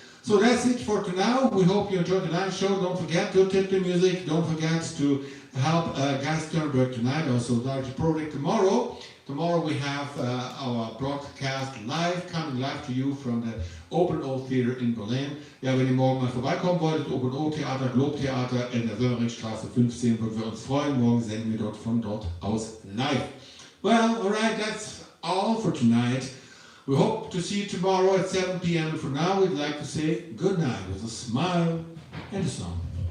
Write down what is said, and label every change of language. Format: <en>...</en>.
<en>So that's it for now. We hope you enjoyed tonight's show. Don't forget to tip the music. Don't forget to help Guy Sternberg tonight. Also, Dr. Project tomorrow. Tomorrow we have our broadcast coming live to you from the Open O Theater in Berlin.</en> <de>Ja, wenn ihr morgen mal vorbeikommen wolltet, Open O Theater, Globe-Theater in der Söringstraße 15, würden wir uns freuen. Morgen senden wir von dort aus live.</de> <en>Well, alright, that's all for tonight. We hope to see you tomorrow at 7 p.m. And for now, we'd like to say good night with a smile and a song.</en>